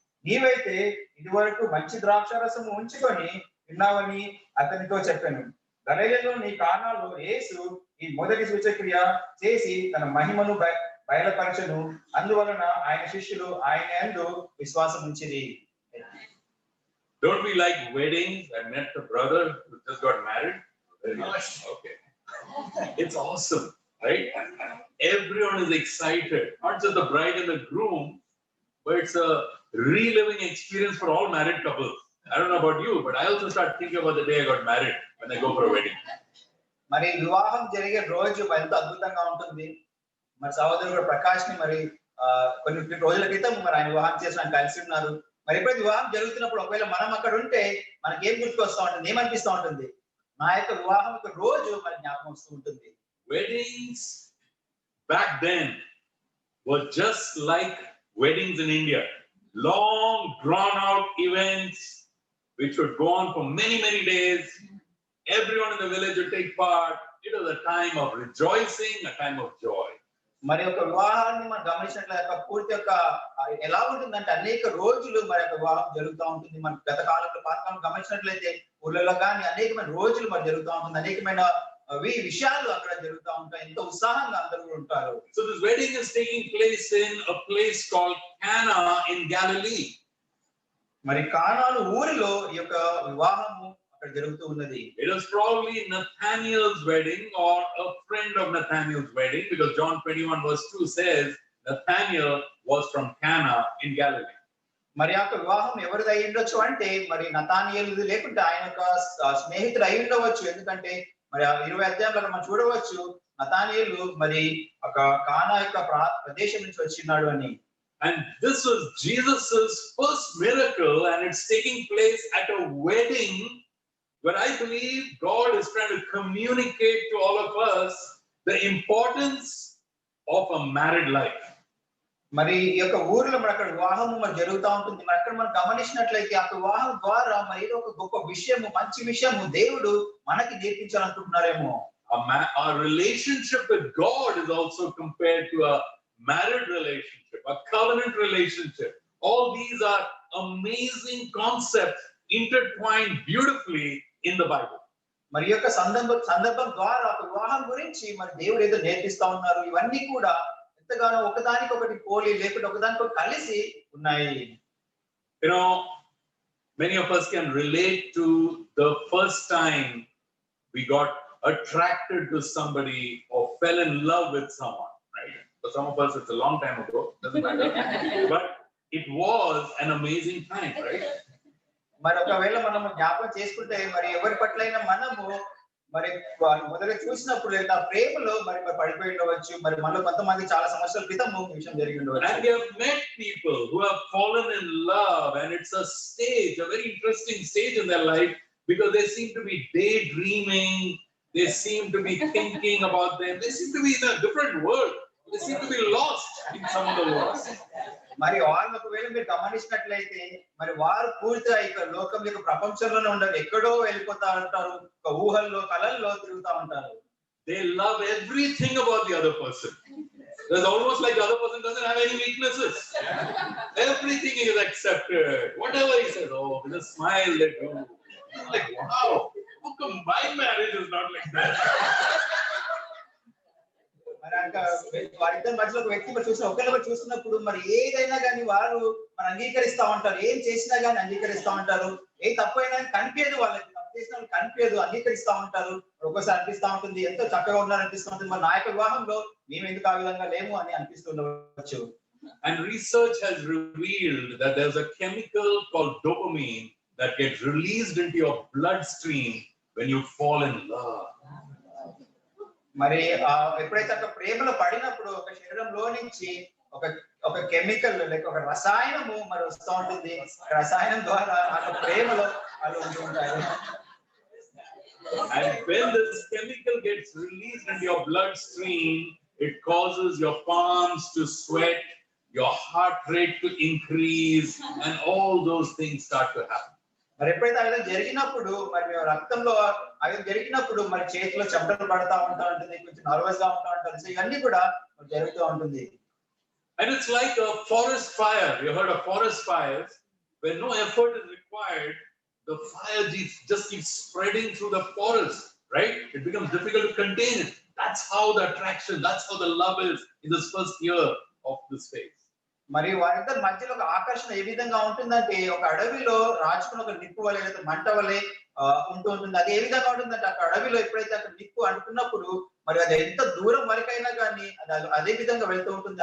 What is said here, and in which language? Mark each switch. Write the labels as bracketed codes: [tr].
[te] నీవైతే ఇదివరకు మంచి ద్రాక్షారసము ఉంచుకొని విన్నావని అతనితో చెప్పాను. గలిలయలోని కానాలో యేసు ఈ మొదటి సూచక్రియ చేసి తన మహిమను బయలుపరచను. అందువలన ఆయన శిష్యులు ఆయన యందు విశ్వాసం ఉంచిరి. [en] Don't we like weddings? I met the brother who just got married. Very nice. Okay. It's awesome, right? Everyone is excited. Not just the bride and the groom, but it's a reliving experience for all married couples. I don't know about you, but I also start thinking about the day I got married when I go for a wedding. [te] మరి వివాహం జరిగే రోజు ఎంతో అద్భుతంగా ఉంటుంది. మరి సహోదరుడు ప్రకాష్ ని మరి కొన్ని రోజుల క్రితం మరి ఆయన వివాహం చేసి ఆయన కలిసి ఉన్నారు. మరి ఎప్పుడైతే వివాహం జరుగుతున్నప్పుడు ఒకవేళ మనం అక్కడ ఉంటే మనకి ఏం గుర్తుకొస్తా ఉంటుంది, ఏమనిపిస్తూ ఉంటుంది? నా యొక్క వివాహం యొక్క రోజు మరి జ్ఞాపకం వస్తూ ఉంటుంది. [en] Weddings back then were just like weddings in India. Long drawn out events which would go on for many days. Everyone in the village would take part. It was a time of rejoicing, a time of joy. [te] మరి ఒక వివాహాన్ని మనం గమనించినట్లయితే పూర్తి యొక్క ఎలా ఉంటుందంటే అనేక రోజులు మరి యొక్క వివాహం జరుగుతూ ఉంటుంది. మన గత కాలంలో పాతకాలం గమనించినట్లయితే ఊళ్ళలో కానీ అనేకమైన రోజులు మరి జరుగుతూ ఉంటుంది. అనేకమైన విషయాలు అక్కడ జరుగుతూ ఉంటాయి. ఎంతో ఉత్సాహంగా అందరూ ఉంటారు. [en] So this wedding is taking place in a place called Cana in Galilee. [te] మరి కానాను ఊరిలో ఈ యొక్క వివాహము అక్కడ జరుగుతూ ఉన్నది. [en] It was probably Nathaniel's wedding or a friend of Nathaniel's wedding, because John 21 verse 2 says Nathaniel was from Cana in Galilee. [te] మరి ఆ వివాహం ఎవరిది అయి ఉండొచ్చు అంటే మరి నతానియేలుది లేకుంటే ఆయన యొక్క స్నేహితుడు అయి ఉండవచ్చు. ఎందుకంటే మరి 20 అధ్యాయంలో మనం చూడవచ్చు నతానియేలు మరి ఒక కానా యొక్క ప్రదేశం నుంచి వచ్చినాడు అని. [en] And this was Jesus's first miracle, and it's taking place at a wedding where I believe God is trying to communicate to all of us the importance of a married life. [te] మరి ఈ యొక్క ఊరిలో మన అక్కడ వివాహం మరి జరుగుతూ ఉంటుంది. మరి అక్కడ మనం గమనించినట్లయితే ఆ వివాహం ద్వారా మరి ఏదో ఒక గొప్ప విషయము, మంచి విషయము దేవుడు మనకి నేర్పించాలనుకుంటున్నారేమో. [en] Our relationship with God is also compared to a married relationship, a covenant relationship All these are amazing concepts intertwined beautifully in the Bible. [te] మరి యొక్క సందర్భం ద్వారా ఒక వివాహం గురించి మరి దేవుడు ఏదో నేర్పిస్తా ఉన్నారు. ఇవన్నీ కూడా ఎంతగానో ఒకదానికొకటి పోలి లేకపోతే ఒకదానికొకటి కలిసి ఉన్నాయి. [en] You know, many of us can relate to the first time we got attracted to somebody or fell in love with someone, right? For some of us, it's a long time ago, doesn't matter. But it was an amazing time, right? [te] మరి ఒకవేళ మనం జ్ఞాపకం చేసుకుంటే మరి ఎవరి పట్లైనా మనము మరి మొదట చూసినప్పుడు లేదా ప్రేమలో మరి పడిపోయి ఉండవచ్చు. మరి మనలో కొంతమంది చాలా సంవత్సరాల క్రితం విషయం జరిగి ఉండవచ్చు. [en] And we have met people who have fallen in love, and it's a stage, a very interesting stage in their life, because they seem to be daydreaming, they seem to be thinking about them, they seem to be in a different world, they seem to be lost in some of the worlds. [te] మరి వాళ్ళు ఒకవేళ మీరు గమనించినట్లయితే మరి వారు పూర్తిగా ఇక లోకం యొక్క ప్రపంచంలోనే ఉండరు, ఎక్కడో వెళ్ళిపోతా ఉంటారు, ఒక ఊహల్లో కలల్లో తిరుగుతా ఉంటారు. [en] They love everything about the other person. It's almost like the other person doesn't have any weaknesses. Everything is accepted. Whatever he says, oh, with a smile they do. I'm like, wow, how come my marriage is not like that? [te] మరి వారిద్దరి మధ్యలో ఒక వ్యక్తి ఒకరిని చూస్తున్నప్పుడు మరి ఏదైనా కానీ వారు మరి అంగీకరిస్తా ఉంటారు, ఏం చేసినా కానీ అంగీకరిస్తా ఉంటారు, ఏ తప్పైనా కనిపించదు, వాళ్ళకి తప్పు చేసిన కనిపించదు, అంగీకరిస్తా ఉంటారు. ఒక్కోసారి అనిపిస్తా ఉంటుంది ఎంతో చక్కగా ఉన్నారు అనిపిస్తూ ఉంటుంది, మరి నా యొక్క వివాహంలో మేము ఎందుకు ఆ విధంగా లేము అని అనిపిస్తుండవచ్చు. [en] And research has revealed that there's a chemical called dopamine that gets released into your bloodstream when you fall in love. [te] మరి ఎప్పుడైతే ఒక ప్రేమలో పడినప్పుడు ఒక శరీరంలో నుంచి ఒక కెమికల్ లేక ఒక రసాయనము మరి వస్తూ ఉంటుంది. రసాయనం ద్వారా ఆ ప్రేమలో వాళ్ళు ఉంటూ ఉంటారు. [en] And when this chemical gets released into your bloodstream, it causes your palms to sweat, your heart rate to increase, and all those things start to happen. [te] మరి ఎప్పుడైతే ఆ విధంగా జరిగినప్పుడు మరి రక్తంలో ఆ విధంగా జరిగినప్పుడు మరి చేతిలో చెమటలు పడతా ఉంటా ఉంటుంది, కొంచెం నర్వస్ గా ఉంటా ఉంటుంది. సో ఇవన్నీ కూడా జరుగుతూ ఉంటుంది. [en] And it's like a forest fire. You heard of forest fires, where no effort is required. The fire just keeps spreading through the forest, right? It becomes difficult to contain it. That's how the attraction, that's how the love is in this first year of this phase. [te] మరి వారిద్దరి మధ్యలో ఒక ఆకర్షణ ఏ విధంగా ఉంటుందంటే ఒక అడవిలో రాచుకున్న ఒక నిప్పు వలె లేదా మంట వలె ఉంటూ ఉంటుంది. అది ఏ విధంగా ఉంటుందంటే అక్కడ అడవిలో ఎప్పుడైతే అక్కడ నిప్పు అంటున్నప్పుడు మరి అది ఎంత దూరం వరకైనా కానీ అది అదే విధంగా వెళ్తూ ఉంటుంది.